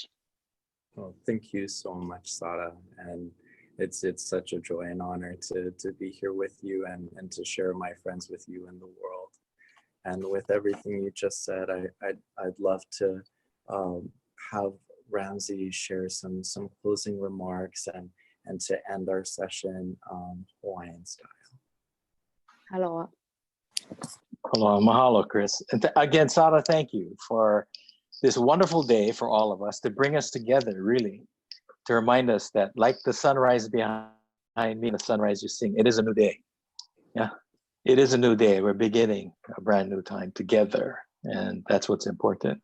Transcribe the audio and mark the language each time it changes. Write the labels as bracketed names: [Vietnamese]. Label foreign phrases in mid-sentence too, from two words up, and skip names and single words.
[English] Well, thank you so much, Sara, and it's such a joy and honor to be here with you and to share my friends with you in the world. And with everything you just said, I'd love to have Ramsey share some closing remarks and to end our session Hawaiian style. Aloha. [Hawaiian] Aloha, mahalo, [English] Chris. And again, Sara, thank you for this wonderful day for all of us, to bring us together, really, to remind us that like the sunrise behind me, the sunrise you sing, it is a new day. Yeah, it is a new day. We're beginning a brand new time together, and that's what's important.